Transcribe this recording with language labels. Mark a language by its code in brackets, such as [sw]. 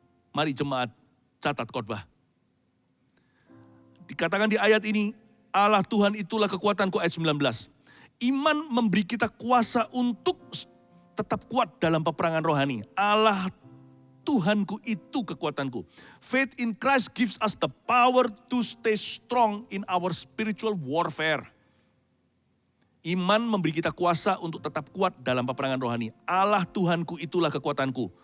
[id] Mari jemaat, catat khotbah. Dikatakan di ayat ini, Allah Tuhan itulah kekuatanku, ayat 19. Iman memberi kita kuasa untuk tetap kuat dalam peperangan rohani. Allah Tuhanku itu kekuatanku. [en] Faith in Christ gives us the power to stay strong in our spiritual warfare. [id] Iman memberi kita kuasa untuk tetap kuat dalam peperangan rohani. Allah Tuhanku itulah kekuatanku.